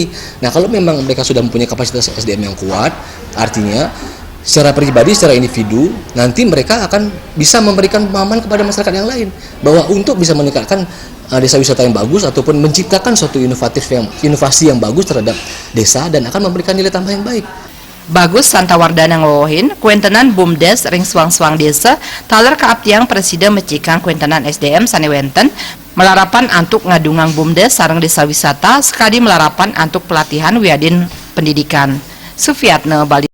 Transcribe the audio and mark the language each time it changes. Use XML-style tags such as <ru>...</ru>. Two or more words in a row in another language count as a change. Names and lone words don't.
<id>Nah, kalau memang mereka sudah mempunyai kapasitas SDM yang kuat, artinya secara pribadi, secara individu, nanti mereka akan bisa memberikan pemahaman kepada masyarakat yang lain bahwa untuk bisa meningkatkan desa wisata yang bagus ataupun menciptakan suatu inovasi yang bagus terhadap desa dan akan memberikan nilai tambah yang baik.</id> <ban>Bagus Santawardana ngowohin kuentenan BUMDes ring suang-suang desa taler kaabdiang Presiden mecikan kuentenan SDM sanewenten melarapan antuk ngadungang BUMDes sareng desa wisata sekali melarapan antuk pelatihan wiadin pendidikan. Sufiatne Bali.</ban>